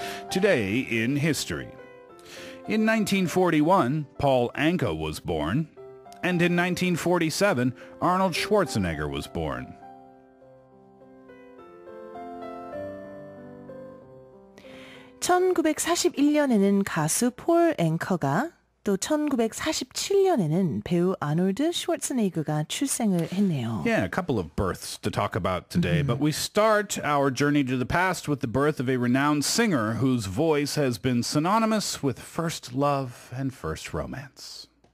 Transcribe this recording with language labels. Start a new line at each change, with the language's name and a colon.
English: Today in history. In 1941, Paul Anka was born, and in 1947, Arnold Schwarzenegger was born.
Korean: (1941년에는) 가수 폴 앵커가, 또 1947년에는 배우 아놀드 슈워츠네거가 출생을 했네요.
English: Yeah, a couple of births to talk about today, but we start our journey to the past with the birth of a renowned singer whose voice has been synonymous with first love and first romance.